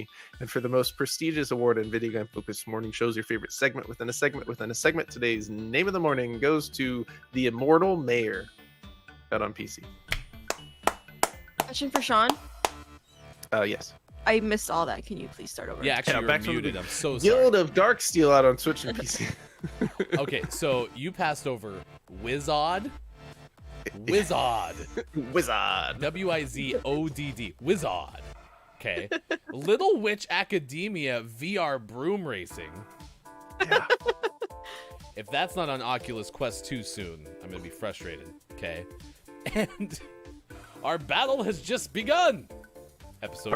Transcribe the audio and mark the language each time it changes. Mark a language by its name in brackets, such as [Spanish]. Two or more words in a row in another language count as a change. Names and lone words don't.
[English] And for the most prestigious award in video game focused morning shows, your favorite segment within a segment within a segment, today's name of the morning goes to The Immortal Mayor out on PC. Question for Sean. Yes. I missed all that. Can you please start over? Yeah, actually, Yeah, you're back to the muted. I'm so sorry. Guild of Darksteel out on Switch and PC. Okay, so you passed over Wizodd. Wizodd. Wizard. Wizodd. Wizodd. Okay. Little Witch Academia VR Broom Racing. Yeah. If that's not on Oculus Quest 2 soon, I'm going to be frustrated. Okay. And our battle has just begun. Episode